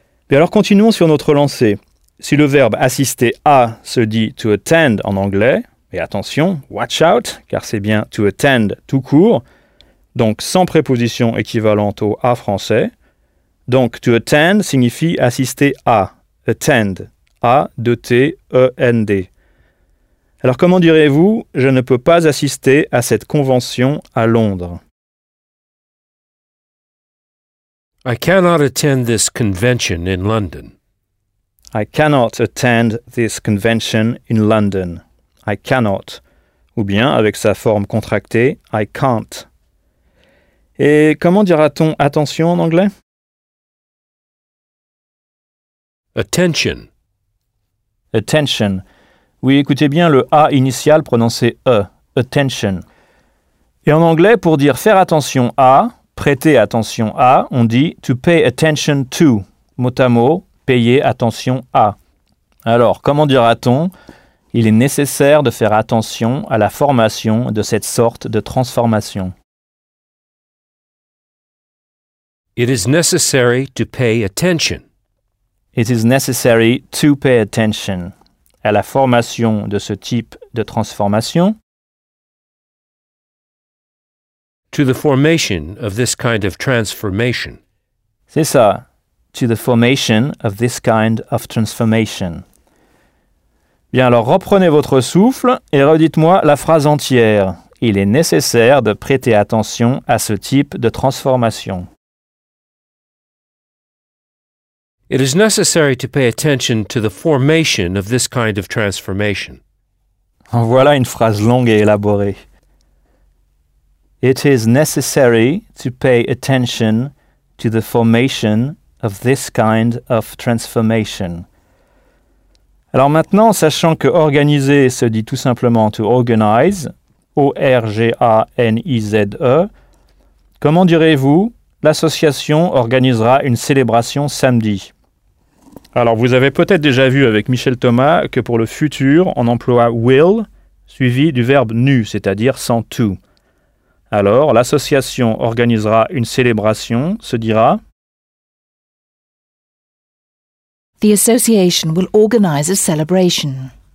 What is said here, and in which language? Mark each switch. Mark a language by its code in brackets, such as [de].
[fr] Mais alors continuons sur notre lancée. Si le verbe « assister à » se dit « to attend » en anglais, et attention, [en] watch out, [fr] car c'est bien to attend tout court, donc sans préposition équivalente au a français. Donc to attend signifie assister à, attend, A-T-E-N-D. Alors comment direz-vous, je ne peux pas assister à cette convention à Londres? [en] I cannot attend this convention in London. I cannot attend this convention in London. I cannot, [fr] ou bien avec sa forme contractée, [en] I can't. [fr] Et comment dira-t-on attention en anglais? [en] Attention. Attention. [fr] Oui, écoutez bien le A initial prononcé E, attention. Et en anglais, pour dire faire attention à, prêter attention à, on dit [en] to pay attention to, [fr] mot à mot, payer attention à. Alors, comment dira-t-on? Il est nécessaire de faire attention à la formation de cette sorte de transformation. [en] It is necessary to pay attention. It is necessary to pay attention. [fr] À la formation de ce type de transformation. [en] To the formation of this kind of transformation. [fr] C'est ça. [en] To the formation of this kind of transformation. [fr] Bien, alors reprenez votre souffle et redites-moi la phrase entière. Il est nécessaire de prêter attention à ce type de transformation. [en] It is necessary to pay attention to the formation of this kind of transformation. [fr] En voilà une phrase longue et élaborée. [en] It is necessary to pay attention to the formation of this kind of transformation. [fr] Alors maintenant, sachant que organiser se dit tout simplement to organize, O-R-G-A-N-I-Z-E, comment direz-vous, l'association organisera une célébration samedi? Alors vous avez peut-être déjà vu avec Michel Thomas que pour le futur, on emploie will suivi du verbe nu, c'est-à-dire sans to. Alors l'association organisera une célébration, se dira... [en] The association will organize a celebration.